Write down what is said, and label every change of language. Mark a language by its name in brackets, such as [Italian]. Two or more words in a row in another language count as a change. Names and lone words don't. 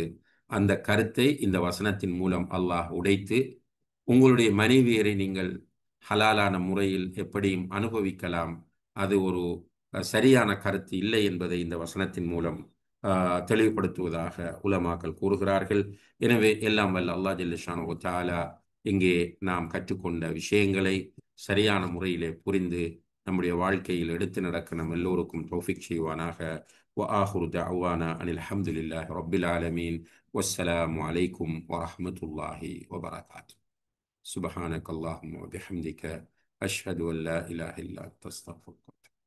[Tamil] அந்த கருத்தை இந்த வசனத்தின் மூலம் அல்லாஹ் உடைத்து, உங்களுடைய மனைவியரை நீங்கள் ஹலாலான முறையில் எப்படியும் அனுபவிக்கலாம், அது ஒரு சரியான கருத்து இல்லை என்பதை இந்த வசனத்தின் மூலம் தெளிவுபடுத்துவதாக உலமாக்கள் கூறுகிறார்கள். எனவே எல்லாம் வல்ல அல்லாஹ் [Arabic] جل شأنه تعالى [Tamil] இங்கே நாம் கற்றுக்கொண்ட விஷயங்களை சரியான முறையிலே புரிந்து நம்முடைய வாழ்க்கையில் எடுத்து நடக்க நம் எல்லோருக்கும் தௌஃபீக் செய்வானாக. [Arabic] وآخر دعوانا أن الحمد لله رب العالمين والسلام عليكم ورحمة الله وبركاته. سبحانك اللهم وبحمدك أشهد أن لا إله إلا أنت أستغفرك.